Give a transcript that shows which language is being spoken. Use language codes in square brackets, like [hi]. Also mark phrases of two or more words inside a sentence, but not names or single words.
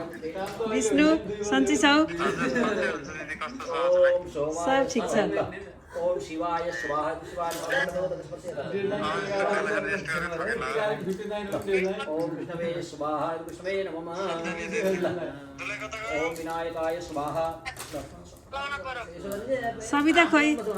[ne] विष्णु सन्ची छौ [sa] ओम सोमा [ne] सब ठिक छ [sa] ओम शिवाय स्वाहा शिवाय ओम विष्णवे स्वाहा विष्णवे नमः ओम विनायकाय स्वाहा [ne] सविता खोइ